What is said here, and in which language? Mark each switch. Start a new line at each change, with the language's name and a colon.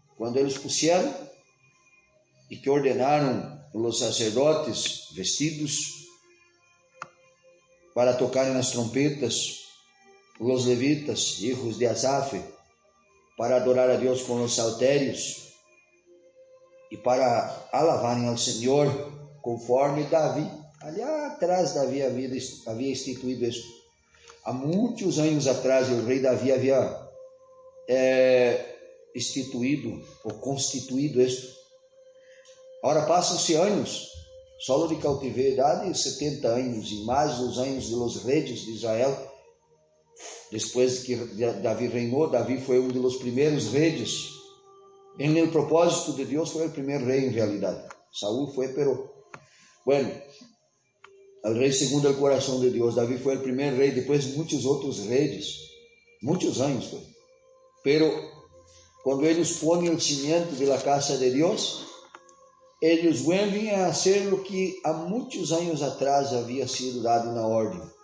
Spanish: Cuando ellos pusieron y que ordenaron los sacerdotes vestidos para tocar las trompetas, los levitas, hijos de Asaf, para adorar a Dios con los salterios y para alabar al Señor conforme Davi, allá atrás Davi había instituido esto.
Portuguese: Há muitos anos atrás, o rei Davi havia instituído ou constituído isto. Agora passam-se anos, só de cautividade, 70 anos, e mais os anos de los reis de Israel, depois que Davi reinou. Davi foi um dos primeiros reis. Em meu propósito de Deus, foi o primeiro rei, em realidade. Saúl foi,
Spanish: pero. Bueno. El rey segundo el corazón de Dios. David fue el primer rey, después muchos otros reyes, muchos años fue. Pero cuando ellos ponen el cimiento de la casa de Dios, ellos vuelven a hacer lo que a muchos años atrás había sido dado una orden.